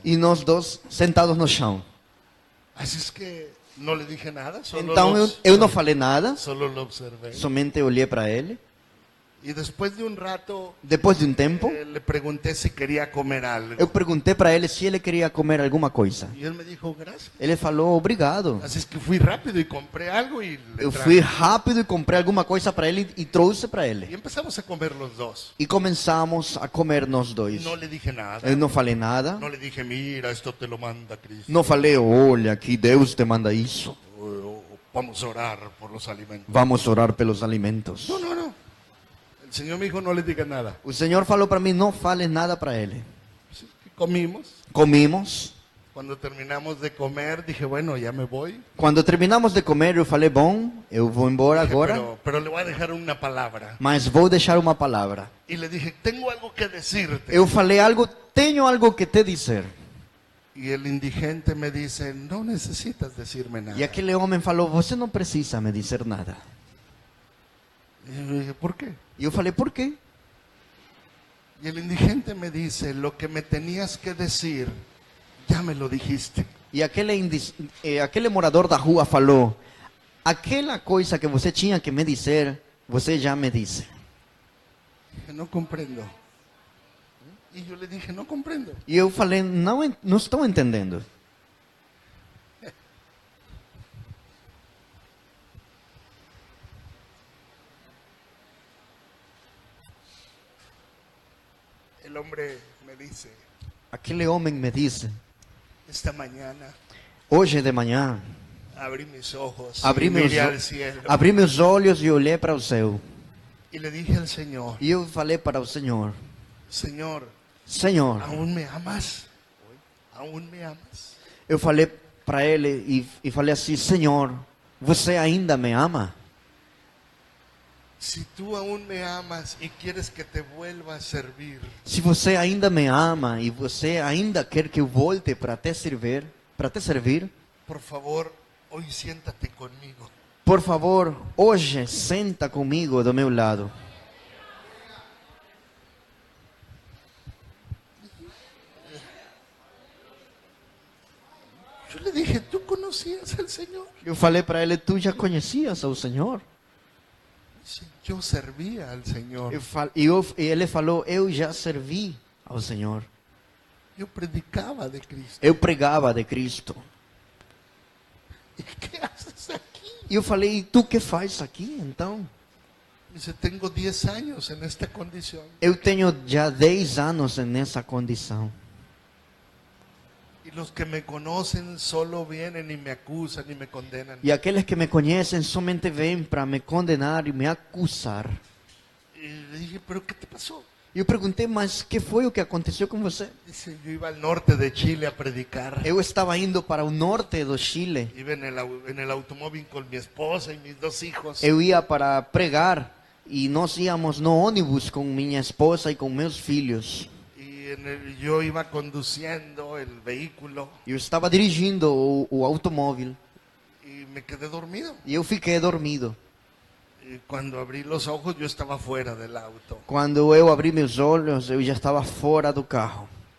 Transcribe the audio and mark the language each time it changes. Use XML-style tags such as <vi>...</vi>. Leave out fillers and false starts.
<pt>e nós dois sentados no chão.</pt> <es>Así es que no le dije nada, solo,</es> <pt>Então eu não falei nada,</pt> <es>solo lo observé.</es> <pt>somente olhei para ele.</pt> <es>Y después de un rato</es> <pt>Depois de um tempo,</pt> <es>le pregunté si quería comer algo.</es> <pt>eu perguntei para ele se ele queria comer alguma coisa.</pt> <es>Y él me dijo, gracias.</es> <pt>Ele falou, obrigado.</pt> <es>Así es que fui rápido y compré algo y le</es> <pt>Eu</pt> <es>traje.</es> <pt>fui rápido e comprei alguma coisa para ele e trouxe para</pt> <es>Y</es> <pt>ele.</pt> <es>empezamos a comer los dos.</es> <pt>E começamos a comer nós dois.</pt> <es>No le dije nada.</es> <pt>Eu não falei nada.</pt> <es>No le dije, mira, esto te lo manda Cristo.</es> <pt>Não falei, olha, que Deus te manda isso.</pt> <es>Vamos a orar por los alimentos.</es> <pt>Vamos orar pelos alimentos.</pt> <es>No, no, no. El Señor me dijo, no le diga nada.</es> <pt>O Senhor falou para mim, não fale nada para ele.</pt> <es>Así que comimos.</es> <pt>Comimos.</pt> <es>Cuando terminamos de comer, dije, bueno, ya me voy.</es> <pt>Quando terminamos de comer, eu falei, bom, eu vou embora</pt> <es>Dije,</es> <pt>agora,</pt> <es>pero le voy a dejar una palabra.</es> <pt>mas vou deixar uma palavra.</pt> <es>Y le dije, tengo algo que decirte.</es> <pt>Eu falei algo, tenho algo que te dizer.</pt> <es>Y el indigente me dice, no necesitas decirme nada.</es> <pt>E aquele homem falou, você não precisa me dizer nada.</pt> <es>Y yo dije, ¿por qué?</es> <pt>E eu falei, por quê?</pt> <es>Y el indigente me dice, lo que me tenías que decir, ya me lo dijiste.</es> <pt>E aquele morador da rua falou, aquela coisa que você tinha que me dizer, você já me disse.</pt> <es>Dije, no comprendo. Y yo le dije, no comprendo.</es> <pt>E eu falei, não estou entendendo.</pt> <es>El hombre me dice,</es> <pt>Aquele homem me disse,</pt> <es>esta mañana</es> <pt>hoje de manhã,</pt> <es>abrí mis ojos</es> <pt>abri</pt> <es>y miré al</es> <pt>meus,</pt> <es>cielo.</es> <pt>abri meus olhos e olhei para o céu.</pt> <es>Y le dije al Señor,</es> <pt>E eu falei para o Senhor,</pt> <es>Señor,</es> <pt>Senhor,</pt> <es>¿aún me amas? ¿Aún me amas?</es> <pt>eu falei para ele e falei assim, Senhor, você ainda me ama?</pt> <es>Si tú aún me amas y quieres que te vuelva a servir,</es> <pt>Se você ainda me ama e você ainda quer que eu volte para te servir,</pt> <es>por favor, hoy siéntate conmigo.</es> <pt>por favor, hoje senta comigo do meu lado.</pt> <es>Yo le dije, ¿tú conocías al Señor?</es> <pt>Eu falei para ele, tu já conhecias ao Senhor?</pt> <es>Dice, yo servía al Señor.</es> <pt>E ele falou, eu já servi ao Senhor.</pt> <es>Yo predicaba de Cristo.</es> <pt>Eu pregava de Cristo.</pt> <es>¿Y qué haces aquí?</es> <pt>E eu falei, e tu que faz aqui então?</pt> <es>Dice, tengo 10 años en esta condición.</es> <pt>Eu tenho já 10 anos nessa condição.</pt> <es>Y los que me conocen solo vienen y me acusan y me condenan.</es> <pt>E aqueles que me conhecem somente vêm para me condenar e me acusar.</pt> <es>Y le dije, ¿pero qué te pasó?</es> <pt>E eu perguntei, mas que foi o que aconteceu com você?</pt> <es>Dice, yo iba al norte de Chile a predicar.</es> <pt>Eu estava indo para o norte do Chile.</pt> <es>Iba en el automóvil con mi esposa y mis 2 hijos.</es> <pt>Eu ia para pregar e nós íamos no ônibus com minha esposa e com meus filhos.</pt> <es>Y yo iba conduciendo el vehículo</es> <pt>Eu estava dirigindo o automóvel</pt> <es>y me quedé dormido.</es> <pt>e eu fiquei dormido.</pt> <es>Y Y cuando abrí los ojos yo estaba fuera del auto.</es> <pt>Quando eu abri meus olhos, eu já estava fora do carro.</pt>